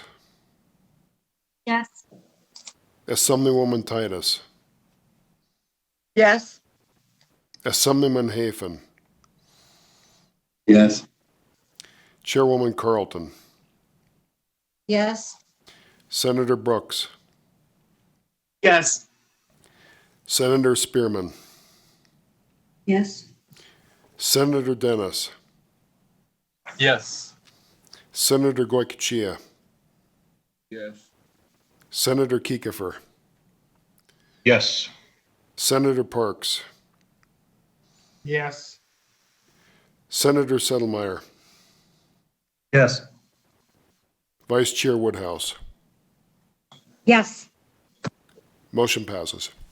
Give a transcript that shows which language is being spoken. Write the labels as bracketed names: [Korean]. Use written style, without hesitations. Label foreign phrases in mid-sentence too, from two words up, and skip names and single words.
[English] Yes. Assemblywoman Titus. Yes. Assemblyman Hafen. Yes. Chairwoman Carlton. Yes. Senator Brooks. Yes. Senator Spearman. Yes. Senator Dennis. Yes. Senator Goycochea. Yes. Senator Kiefer. Yes. Senator Parks. Yes. Senator Settlemeyer. Yes. Vice Chair Woodhouse. Yes. Motion passes.